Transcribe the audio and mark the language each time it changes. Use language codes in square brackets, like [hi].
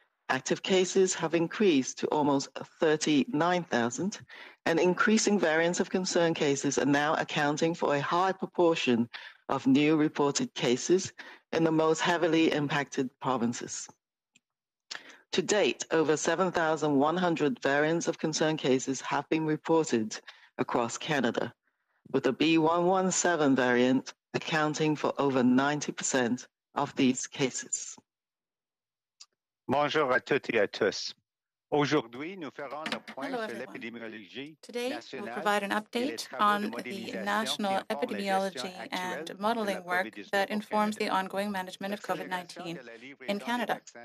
[en] Active cases have increased to almost 39,000, and increasing variants of concern cases are now accounting for a high proportion of new reported cases in the most heavily impacted provinces. To date, over 7,100 variants of concern cases have been reported across Canada, with the B117 variant accounting for over 90% of these cases. [fr] Bonjour à toutes et à tous. Aujourd'hui, nous ferons le point sur l'épidémiologie nationale. [en] Today, we'll provide an update on the national epidemiology and modeling work that informs the ongoing management of COVID-19 in Canada.